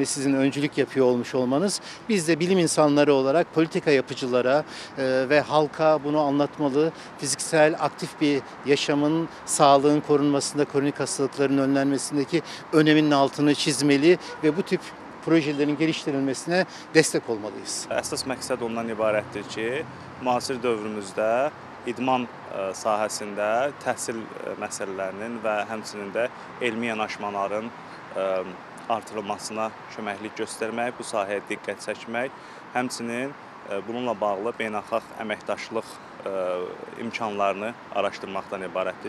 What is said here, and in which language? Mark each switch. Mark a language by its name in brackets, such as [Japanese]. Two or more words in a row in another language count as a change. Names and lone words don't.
[Turkish] Sizin öncülük yapıyor olmuş olmanız. Biz de bilim insanları olarak politika yapıcılara ve halka bunu anlatmalı. Fiziksel aktif bir yaşamın, sağlığın korunmasında, kronik hastalıkların önlenmesindeki öneminin altını çizmeli ve bu tip projelerin geliştirilmesine destek olmalıyız. [Azerbaijani] Əsas məqsəd ondan ibarətdir ki, müasir dövrümüzdə idman sahəsində təhsil məsələlərinin və həmçinin də elmi yanaşmaların artırılmasına köməklik göstərmək, bu sahəyə diqqət çəkmək, həmçinin bununla bağlı beynəlxalq əməkdaşlıq imkanlarını araşdırmaqdan ibarətdir.